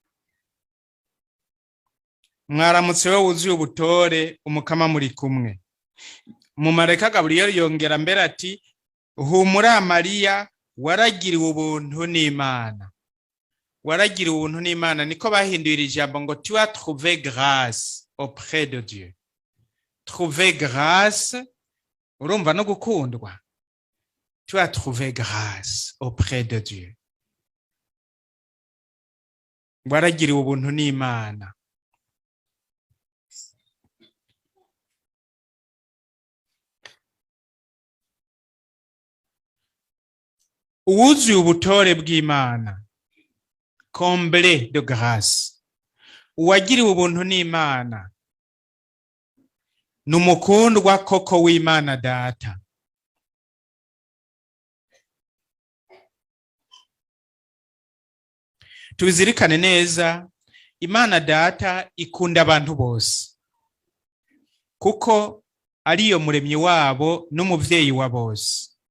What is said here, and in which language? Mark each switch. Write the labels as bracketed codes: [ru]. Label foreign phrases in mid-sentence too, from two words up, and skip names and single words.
[rn] Mwaramutse we wuzuye ubutore umukama muri kumwe. Umumarayika Gaburiyeli yongera mbere ati, humura Mariya waragiriwe ubuntu n'Imana. waragira ubuntu n'Imana, niko bahinduye iri jambo ngo [fr] tu as trouvé grâce auprès de Dieu. Trouver grâce, [rn] urumva no gukundwa. [fr] Tu as trouvé grâce auprès de Dieu. [rn] Waragira ubuntu n'Imana. Uwuzuye ubutore bw'Imana, [fr] comblé de grâce. [rn] Uwagiriwe ubuntu n'Imana, numukundwa koko w'Imana Data. Tubizirikane neza, Imana Data ikunda abantu bose, kuko ariyo muremyi wabo n'umuvyeyi wa bose.